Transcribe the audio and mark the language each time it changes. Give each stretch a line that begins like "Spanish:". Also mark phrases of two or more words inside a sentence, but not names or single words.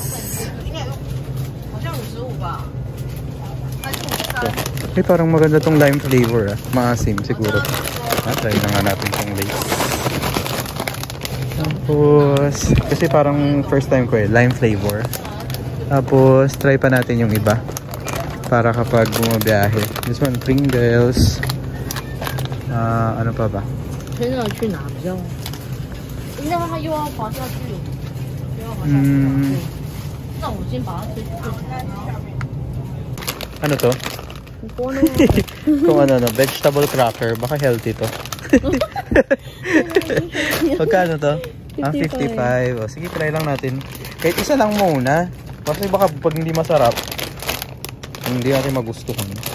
Filipino: Okay, parang maganda tong
English: lime flavor
Filipino: ah. Maasim siguro. Try na nga natin tong Lace. Tapos, kasi parang
English: first time
Filipino: ko eh,
English: lime flavor.
Filipino: Tapos, try pa natin yung iba. Para kapag bumabiyahe.
English: This one, Pringles.
Filipino: Ano pa ba?
Chinese: 现在去哪比较？应该他又要滑下去，又要滑下去。那我先把它推去。
Filipino: Ano to? Kung ano,
English: vegetable cracker.
Filipino: Baka healthy to. Magkano to? 55. O, sige, try lang natin. Kahit isa lang muna. Kasi baka pag hindi masarap, hindi natin magustuhan.